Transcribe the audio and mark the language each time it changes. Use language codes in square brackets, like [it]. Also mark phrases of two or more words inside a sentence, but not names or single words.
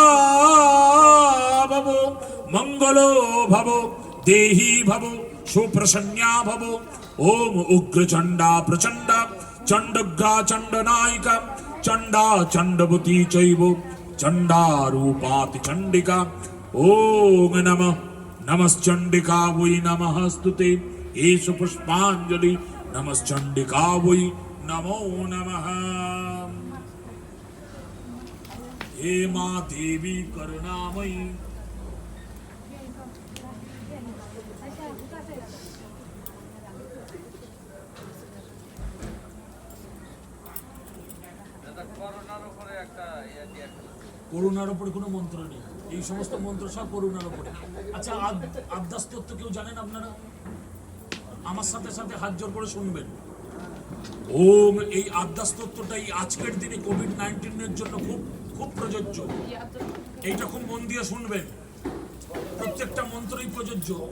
[sa] भव मंगलो भव देहि भव सुप्रसन्ना भव ओम उग्रचंडा प्रचंडा चंडग्रा चंडनायिका चंडा चंडवती चैव चंडा रूपाति चंडिका ओम नमः नमश्चंडिका वै नमः स्तुते एषु पुष्पांजलि नमश्चंडिका वै नमो नमः [bn] হে মা দেবী করুণাময়ী করুণার উপরে কোনো মন্ত্র নেই এই সমস্ত মন্ত্র সব করুণার উপরে আচ্ছা আদ্যাস্তত্ব কেউ জানেন আপনারা আমার সাথে সাথে হাত জোর করে শুনবেন ওম এই আদ্যাস্তত্বটাই আজকের দিনে কোভিড-19 এর জন্য খুব খুব প্রযোজ্য এইটা খুব মন দিয়ে শুনবেন প্রত্যেকটা মন্ত্রই প্রযোজ্য